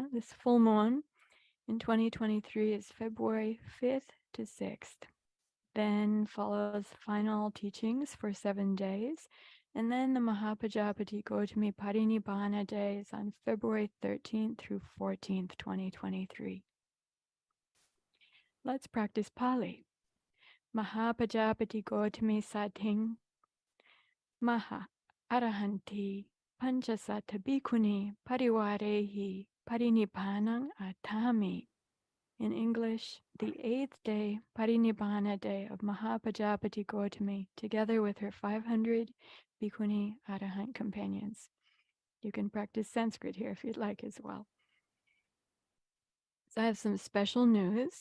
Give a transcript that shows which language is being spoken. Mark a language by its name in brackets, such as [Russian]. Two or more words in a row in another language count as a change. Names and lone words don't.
[English] This full moon in 2023 is February 5th to 6th. Then follows final teachings for 7 days. And then the Mahapajapati Gautami Parinibbana Day is on February 13th through 14th, 2023. Let's practice Pali. [Pali] Mahapajapati Gautami Sating Maha Arahanti Panchasata Bhikkhuni Parivarehi Parinibbanang Atami. [English] In English, the 8th day Parinibbana Day of Mahapajapati Gautami, together with her 500 Bhikkhuni Arahant companions. You can practice Sanskrit here if you'd like as well. So I have some special news.